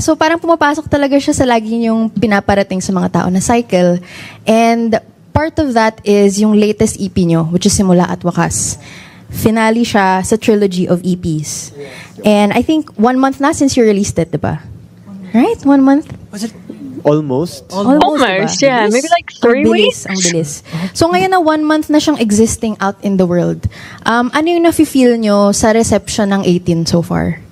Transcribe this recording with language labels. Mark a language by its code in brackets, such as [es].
[tl] So, parang pumapasok talaga siya sa lagi yung pinaparating sa mga tao na cycle. [en] And part of that is yung latest EP nyo, which is Simula at Wakas. Finale [tl] siya sa [en] trilogy of EPs. And I think 1 month na since you released it, [tl] diba? [en] Right? 1 month? Was it? Almost, diba? Yeah. Maybe like 3 weeks. [tl] Ang bilis. So ngayon na 1 month na siyang existing [en] out in the world. [tl] Ano yung nafe-feel nyo sa reception ng 18 so far?